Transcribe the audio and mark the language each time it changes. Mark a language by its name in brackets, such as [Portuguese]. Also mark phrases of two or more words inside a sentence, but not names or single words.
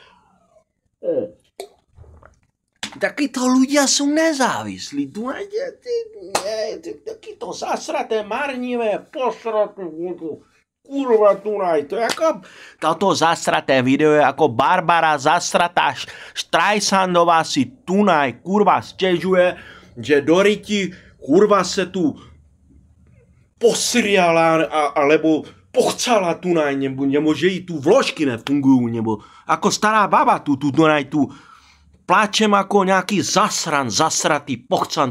[Slovak] Takíto ľudia sú nezávislí. Tu takíto zasraté, marnivé, posraté. Kurva, tunaj, to je ako toto zasraté video je ako Barbara zasratá Streisandová si tunaj, kurva, stěžuje, že do ryti, kurva se tu posriala, alebo pochcala tunaj, [Czech] nebo že jí [Slovak] tu vložky nefungujú, nebo ako stará baba tu pláčem ako [Czech] nějaký zasratý pochcan.